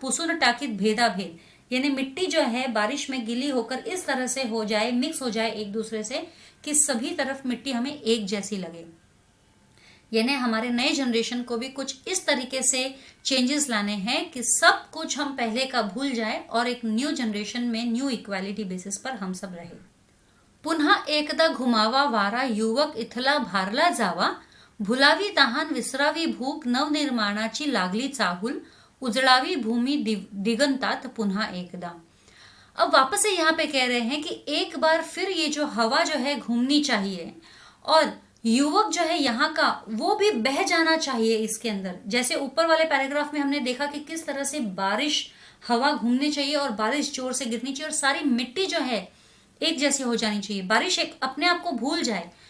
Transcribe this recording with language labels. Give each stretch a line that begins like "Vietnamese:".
Marathi: पुसुन टाकित भेदा भेद,
Hindi: यानी मिट्टी जो है बारिश में गीली होकर इस तरह से हो जाए, मिक्स हो जाए एक दूसरे से कि सभी तरफ मिट्टी हमें एक जैसी लगे। यानी हमारे नए जनरेशन को भी कुछ इस तरीके से चेंजेस लाने हैं कि सब कुछ हम पहले का भूल जाए और एक न्यू जनरेशन में न्यू इक्वालिटी बेसिस पर हम सब रहे।
Marathi: पुन्हा एकदा घुमावा वारा युवक इथला भारला जावा, भुलावी तहान विसरावी भूक नवनिर्माणाची लागली चाहूल, उजळावी भूमि दिगंतात पुन्हा एकदा।
Hindi: अब वापस से यहाँ पे कह रहे हैं कि एक बार फिर ये जो हवा जो है घूमनी चाहिए और युवक जो है यहाँ का वो भी बह जाना चाहिए इसके अंदर। जैसे ऊपर वाले पैराग्राफ में हमने देखा कि किस तरह से बारिश हवा घूमनी चाहिए और बारिश जोर से गिरनी चाहिए और सारी मिट्टी जो है एक जैसी हो जानी चाहिए, बारिश एक अपने आप को भूल जाए।